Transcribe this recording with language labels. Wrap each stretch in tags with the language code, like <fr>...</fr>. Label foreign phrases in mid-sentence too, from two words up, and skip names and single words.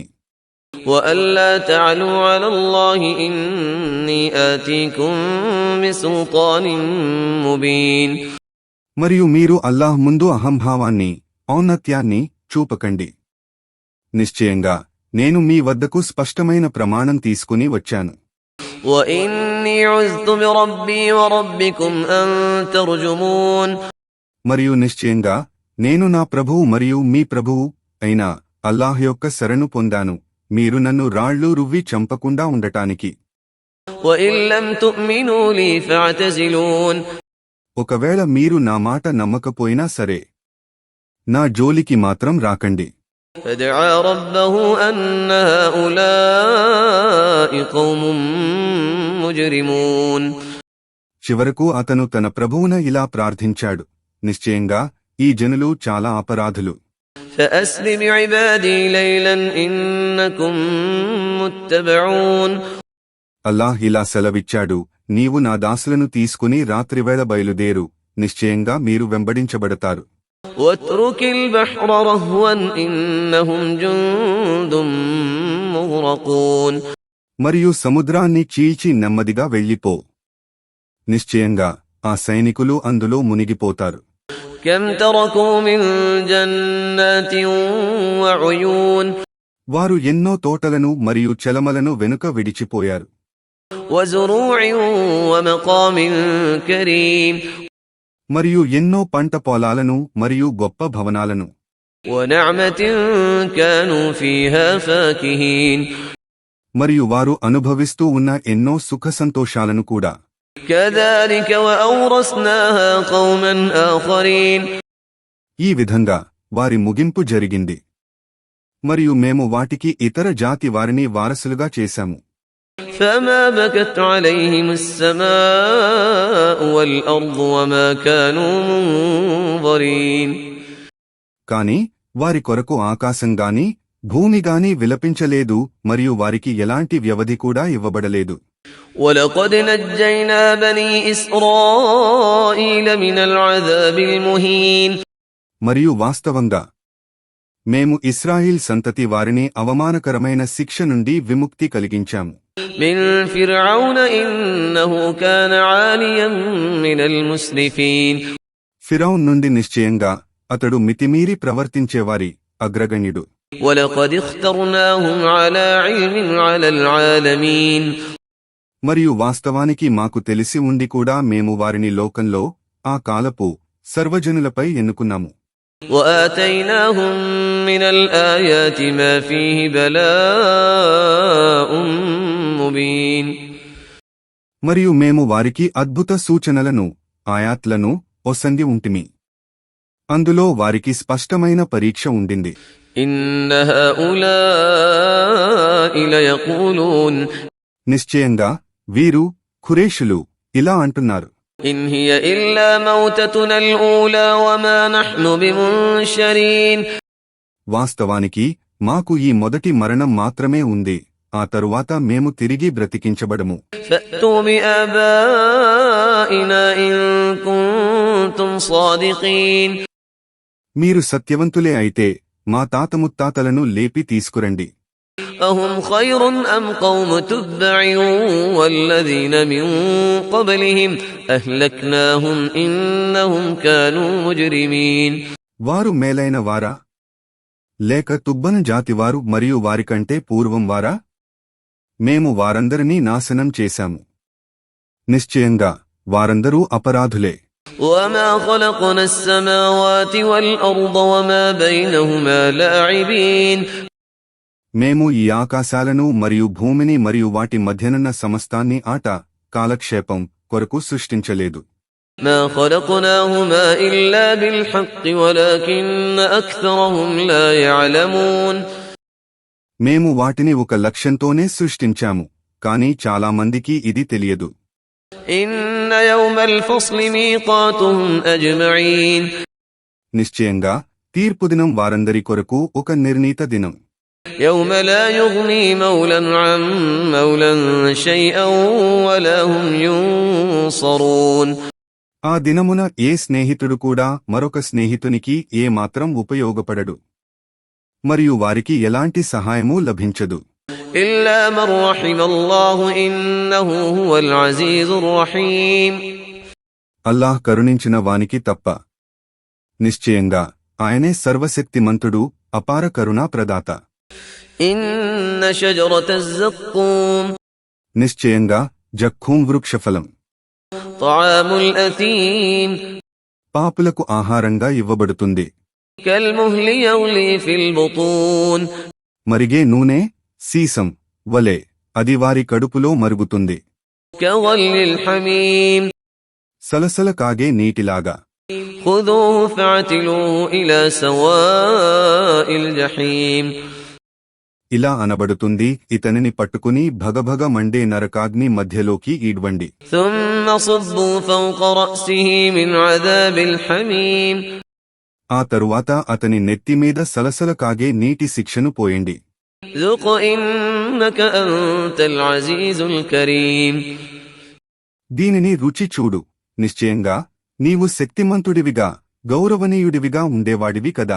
<ar>وألا تعلوا على الله إني آتيكم بسلطان مبين.</ar> <te>మరియు మీరు అల్లాహ్ ముందు అహంభావాన్ని, ఔన్నత్యాన్ని చూపకండి. నిశ్చయంగా నేను మీ వద్దకు స్పష్టమైన ప్రమాణం తీసుకుని వచ్చాను.</te> <ar>وَإِنَّ إني عذت بربي وربكم أن ترجمون.</ar> <te>మరియు నిశ్చయంగా నేను నా ప్రభువు మరియు మీ ప్రభువు అయిన అల్లాహ్ యొక్క శరణు పొందాను, మీరు నన్ను రాళ్లు రువ్వి చంపకుండా ఉండటానికి.</te> <ar>وإن لم تؤمنوا لي فاعتزلون.</ar> <te>ఒకవేళ మీరు నా మాట నమ్మకపోయినా సరే, నా జోలికి మాత్రం రాకండి.</te> <ar>فدعا ربه أن هؤلاء قوم مجرمون.</ar> <te>చివరకు అతను తన ప్రభువున ఇలా ప్రార్థించాడు, నిశ్చయంగా ఈ జనులు చాలా అపరాధులు.</te> <ar>فأسر بعبادي ليلا إنكم متبعون.</ar> <te>అల్లాహ్ ఇలా సెలవిచ్చాడు, నీవు నా దాసులను తీసుకుని రాత్రివేళ బయలుదేరు, నిశ్చయంగా మీరు వెంబడించబడతారు.</te> <ar>واترك البحر رهوا إنهم جند مغرقون.</ar> <te>మరియు సముద్రాన్ని చీల్చి నెమ్మదిగా వెళ్ళిపో, నిశ్చయంగా ఆ సైనికులు అందులో మునిగిపోతారు.</te> <ar>كم تركوا من جنات وعيون.</ar> <te>వారు ఎన్నో తోటలను మరియు చెలమలను వెనుక విడిచిపోయారు.</te> <ar>وزروع ومقام كريم.</ar> <te>మరియు ఎన్నో పంట పొలాలను మరియు గొప్ప భవనాలను.</te> <ar>ونعمة كانوا فيها فاكهين.</ar> <te>మరియు వారు అనుభవిస్తూ ఉన్న ఎన్నో సుఖ సంతోషాలను కూడా.</te> <ar>كذلك وأورثناها قوما آخرين.</ar> <te>ఈ విధంగా వారి ముగింపు జరిగింది, మరియు మేము వాటికి ఇతర జాతి వారిని వారసులుగా చేశాము.</te> <ar>فما بكت عليهم السماء والأرض وما كانوا منظرين.</ar> <te>కాని వారి కొరకు ఆకాశంగాని భూమిగాని విలపించలేదు, మరియు వారికి ఎలాంటి వ్యవధి కూడా ఇవ్వబడలేదు.</te> <ar>ولقد نجينا بني إسرائيل من العذاب المهين.</ar> <te>మరియు వాస్తవంగా మేము ఇశ్రాయిల్ సంతతి వారిని అవమానకరమైన శిక్ష నుండి విముక్తి కలిగించాము.</te> <ar>من فرعون إنه كان عاليا من المسرفين.</ar> <te>ఫిరౌన్ నుండి నిశ్చయంగా అతడు మితిమీరి ప్రవర్తించేవారి అగ్రగణ్యుడు.</te> <ar>ولقد اخترناهم على علم على العالمين.</ar> <te>మరియు వాస్తవానికి మాకు తెలిసి ఉండి కూడా మేము వారిని లోకంలో ఆ కాలపు సర్వజనులపై ఎన్నుకున్నాము.</te> <ar>وآتيناهم من الآيات ما فيه بلاء مبين.</ar> <te>మరియు మేము వారికి అద్భుత సూచనలను ఆయాత్లను ఒసంగి ఉంటిమి, అందులో వారికి స్పష్టమైన పరీక్ష ఉండింది.</te> <ar>إن هؤلاء ليقولون.</ar> <te>నిశ్చయంగా వీరు ఖురేషులు ఇలా అంటున్నారు,</te> <ar>إن هي إلا موتتنا الأولى وما نحن بمنشرين.</ar> <te>వాస్తవానికి మాకు ఈ మొదటి మరణం మాత్రమే ఉంది, ఆ తరువాత మేము తిరిగి బ్రతికించబడము.</te> <ar>فأتوا بآبائنا إن كنتم صادقين.</ar> <te>మీరు సత్యవంతులే అయితే మా తాత ముత్తాతలను లేపి తీసుకురండి.</te> <ar>أهم خير أم قوم تبع والذين من قبلهم أهلكناهم إنهم كانوا مجرمين.</ar> <te>వారు మేలైన వారా, లేక తుబ్బను జాతివారు మరియు వారికంటే పూర్వం వారా? మేము వారందరినీ నాశనం చేశాము, నిశ్చయంగా వారందరూ అపరాధులే.</te> <ar>وما خلقنا السماوات والأرض وما بينهما لاعبين.</ar> <te>మేము ఈ ఆకాశాలను మరియు భూమిని మరియు వాటి మధ్యనున్న సమస్తాన్ని ఆట కాలక్షేపం కొరకు సృష్టించలేదు.</te> <ar>ما خلقناهما إلا بالحق ولكن أكثرهم لا يعلمون.</ar> <te>మేము వాటిని ఒక లక్ష్యంతోనే సృష్టించాము, కానీ చాలా మందికి ఇది తెలియదు.</te> <ar>إن يوم الفصل ميقاتهم أجمعين.</ar> <te>నిశ్చయంగా తీర్పుదినం వారందరి కొరకు ఒక నిర్ణీత దినం.</te> <ar>يوم لا يغني مولا عن مولا شيئا ولا هم ينصرون.</ar> <te>ఆ దినమున ఏ స్నేహితుడు కూడా మరొక స్నేహితునికి ఏ మాత్రం ఉపయోగపడడు, మరియు వారికి ఎలాంటి సహాయమూ లభించదు.</te> <ar>إلا من رحم الله إنه هو العزيز الرحيم.</ar> <te>అల్లాహ్ కరుణించిన వానికి తప్ప, నిశ్చయంగా ఆయనే సర్వశక్తిమంతుడు, అపార కరుణా ప్రదాత.</te> <ar>إن شجرة الزقوم.</ar> <te>నిశ్చయంగా జక్కూం వృక్షఫలం</te> <ar>طعام الأثيم</ar> <te>పాపులకు ఆహారంగా ఇవ్వబడుతుంది.</te> <ar>كالمهل يغلي في البطون</ar> <te>మరిగే నూనె సీసం వలె అది వారి కడుపులో మరుగుతుంది.</te> <ar>كغلي الحميم</ar> <te>సలసల కాగే నీటిలాగా.</te> <ar>خذوه فاعتلوه إلى سواء الجحيم</ar> <te>ఇలా అనబడుతుంది, ఇతనిని పట్టుకుని భగభగ మండే నరకాగ్ని మధ్యలోకి ఈడ్వండి.</te> <ar>ثم صبوا فوق رأسه من عذاب الحميم</ar> <te>ఆ తరువాత అతని నెత్తిమీద సలసల కాగే నీటి శిక్షను పోయండి.</te> <ar>ذق إنك أنت العزيز الكريم</ar> <te>దీనిని రుచి చూడు, నిశ్చయంగా నీవు శక్తిమంతుడివిగా గౌరవనీయుడివిగా ఉండేవాడివి కదా.</te>